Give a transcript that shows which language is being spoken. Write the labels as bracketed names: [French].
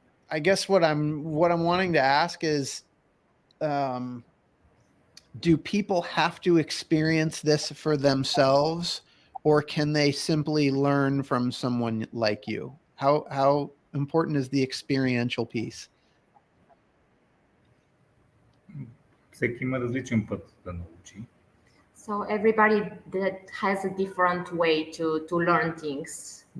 [English] I guess what I'm wanting to ask is, do people have to experience this for themselves, or can they simply learn from someone like you? How important is the experiential piece? [Bulgarian] Всеки има различен път да научи. [English] So everybody that has a different way to learn things.